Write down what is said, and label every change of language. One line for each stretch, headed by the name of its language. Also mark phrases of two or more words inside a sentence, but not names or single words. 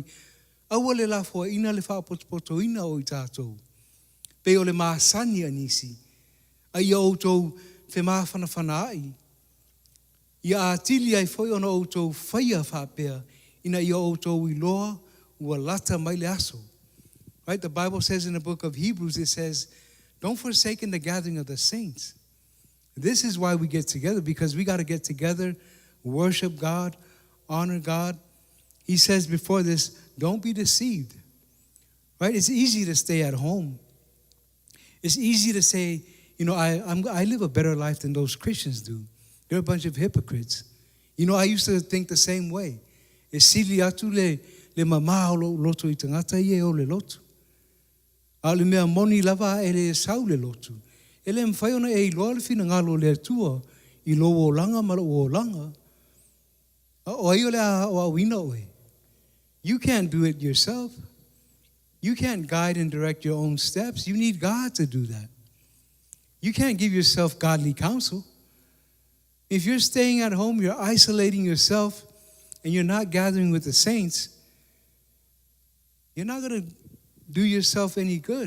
Samoan: Aua le la fua ina le whaapotopoto ina o I tātou. Pe o le maasani anisi. A ia outou whe maafana whanaai. Ia atili ai foi ona outou whaia whapea. Ina ia outou I loa ua lata mai le aso.
English: Right? The Bible says in the book of Hebrews, it says, don't forsake in the gathering of the saints. This is why we get together, because we got to get together, worship God, honor God. He says before this, don't be deceived. Right? It's easy to stay at home. It's easy to say, you know, I live a better life than those Christians do. They're a bunch of hypocrites. You know, I used to think the same way.
Samoan: E sili atu le mama o loto I tangata I o le loto. A le mea moni lava e le sau le lotu. E le mwhai ona e iloa le whina ngalo le atua I lo o langa ma lo o langa. O ai o le a o awina oe.
English: You can't do it yourself. You can't guide and direct your own steps. You need God to do that. You can't give yourself godly counsel. If you're staying at home, you're isolating yourself, and you're not gathering with the saints, you're not going to do yourself any good.